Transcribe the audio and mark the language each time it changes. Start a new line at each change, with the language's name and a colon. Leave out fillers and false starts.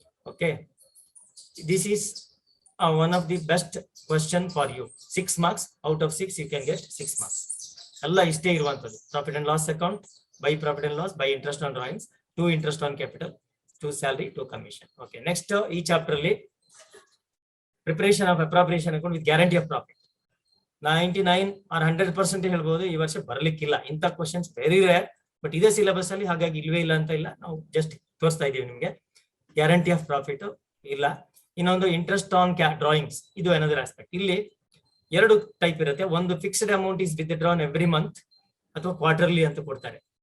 English: Okay, this is one of the best question for you. 6 marks out of 6 you can get 6 marks.
Kannada: ಎಲ್ಲ ಇಷ್ಟೇ ಇರುವಂತದ್ದು.
English: Profit and loss account, by profit and loss, by interest on drawings, to interest on capital, to salary, to commission. Okay, next
Kannada: ಈ chapter ಅಲ್ಲಿ
English: preparation of appropriation account with guarantee of profit.
Kannada: 99 or 100% ಹೇಳ್ಬೋದು ಈ ವರ್ಷ ಬರ್ಲಿಕ್ಕಿಲ್ಲ. ಇಂಥ questions very rare, but ಇದೇ syllabus ಅಲ್ಲಿ, ಹಾಗಾಗಿ ಇಲ್ವೇ ಇಲ್ಲ ಅಂತ ಇಲ್ಲ, ನಾವು ಜಸ್ಟ್ ತೋರಿಸ್ತಾ ಇದೀವಿ ನಿಮ್ಗೆ. ಗ್ಯಾರಂಟಿ ಆಫ್ ಪ್ರಾಫಿಟ್ ಇಲ್ಲ. ಇನ್ನೊಂದು ಇಂಟ್ರೆಸ್ಟ್ ಆನ್ ಡ್ರಾಯಿಂಗ್ಸ್, ಇದು ಏನದರ್ ಆಸ್ಪೆಕ್ಟ್. ಇಲ್ಲಿ ಎರಡು ಟೈಪ್ ಇರುತ್ತೆ. ಒಂದು
English: fixed amount is withdrawn every month
Kannada: ಅಥವಾ ಕ್ವಾರ್ಟರ್ಲಿ ಅಂತ ಕೊಡ್ತಾರೆ.